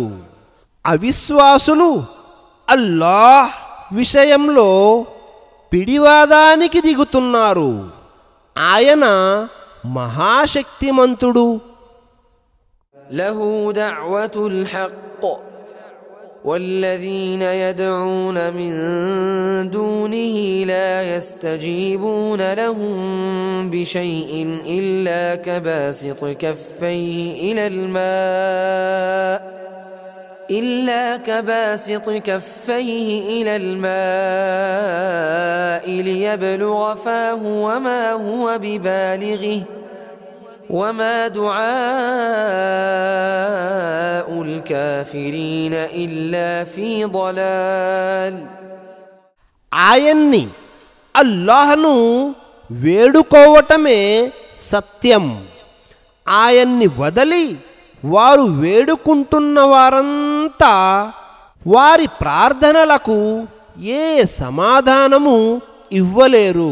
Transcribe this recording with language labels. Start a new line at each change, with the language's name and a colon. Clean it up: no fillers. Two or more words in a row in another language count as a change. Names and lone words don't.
Telugu: అవిశ్వాసులు అల్లాహ్ విషయంలో పిడివాదానికి దిగుతున్నారు. ఆయన మహాశక్తిమంతుడు.
Arabic: له دعوة الحق والذين يدعون من دونه لا يستجيبون لهم بشيء إلا كباسط كفيه إلى الماء ليبلغ فاه وما هو ببالغه وما دعاء الكافرين إلا في ضلال.
Telugu: ఆయన్ని అల్లాహ్ను వేడుకోవటమే సత్యం. ఆయన్ని వదలి వారు వేడుకుంటున్న వారంతా వారి ప్రార్థనలకు ఏ సమాధానము ఇవ్వలేరు.